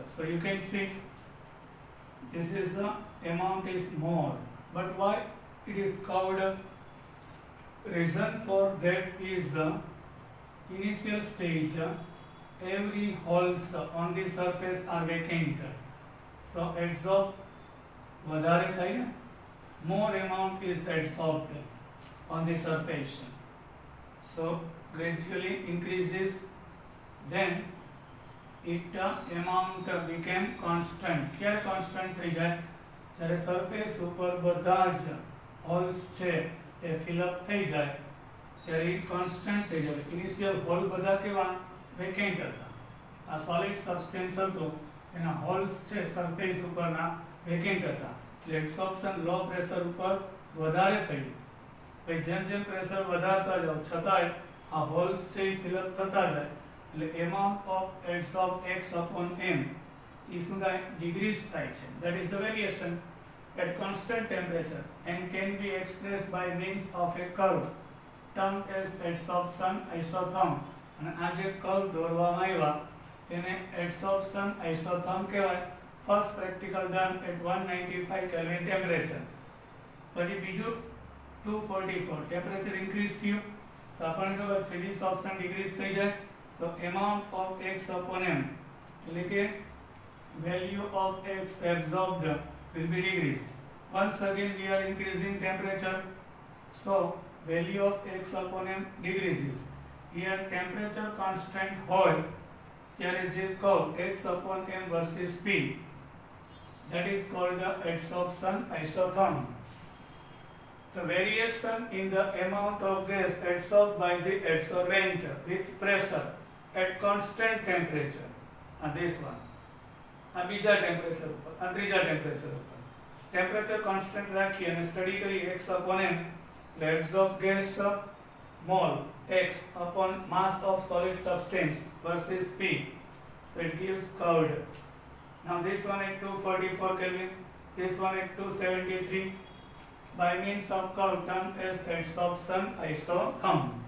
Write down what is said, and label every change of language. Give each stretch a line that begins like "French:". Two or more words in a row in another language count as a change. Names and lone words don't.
English: So you can see this is the amount is more. But why it is curved? Reason for that is initial stage, every holes on the surface are vacant. So adsorb
Gujarati: વધારે થાય ને,
English: more amount is adsorbed on the surface. So gradually increases, then it amount became constant.
Gujarati: ક્યારે constant થઈ જાય? જ્યારે surface ઉપર બધા જ holes છે એ
English: fill up
Gujarati: થઈ જાય, ત્યારે એ કોન્સ્ટન્ટ થઈ જાય.
English: initial hole
Gujarati: બધા કેવા વેકેન્ટ હતા. આ
English: solid substance
Gujarati: હતું, એના હોલ્સ છે સરફેસ ઉપરના વેકેન્ટ હતા. એટલે
English: adsorption low pressure
Gujarati: ઉપર વધારે થયું. પછી જેમ જેમ પ્રેશર વધારતા જાઓ છતાંય આ હોલ્સ છે એ ફિલઅપ થતા જાય. એટલે
English: amount of adsorb x upon m
Gujarati: એ શું થાય?
English: ડિગ્રીઝ
Gujarati: થાય છે.
English: that is the variation at constant temperature and can be expressed by means of a curve termed as adsorption isotherm.
Gujarati: અને આ જે કર્વ દોરવામાં આવ્યા એને
English: adsorption isotherm
Gujarati: કહેવાય.
English: first practical done at 195 Kelvin temperature.
Gujarati: પછી બીજું 244 ટેમ્પરેચર ઇન્ક્રીઝ થયું તો આપણને ખબર
English: physics option
Gujarati: ડિક્રીઝ થઈ જાય.
English: તો amount of x upon m
Gujarati: એટલે કે
English: value of x absorbed will be decreased. Once again we are increasing temperature, so value of x upon m decreases. Here temperature constant
Gujarati: હોય ત્યારે જે
English: curve x upon m versus p, that is called the adsorption isotherm. The variation in the amount of gas adsorbed by the adsorbent with pressure at constant temperature, and this one
Gujarati: આ બીજા ટેમ્પરેચર ઉપર, આ ત્રીજા ટેમ્પરેચર ઉપર ટેમ્પરેચર કોન્સ્ટન્ટ રાખી અને સ્ટડી કરી
English: x upon m, એટલે adsorbed gas mole x upon mass of solid substance versus p. So it gives curved. Now this one at 244 Kelvin, this one at 273, by means of curve termed as adsorption isotherm.